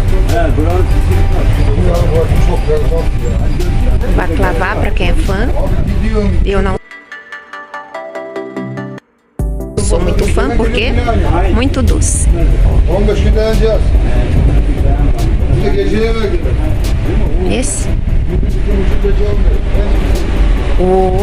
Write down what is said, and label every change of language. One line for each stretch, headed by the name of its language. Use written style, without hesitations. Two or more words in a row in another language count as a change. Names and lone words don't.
Portuguese: Baklava, para quem é fã. Eu não sou muito fã porque é muito doce.
Turkish: 15 gün dayanacağız. Bir de geceye eve gidelim.
Portuguese: Esse.
Turkish: 2,5 gece olmuyor.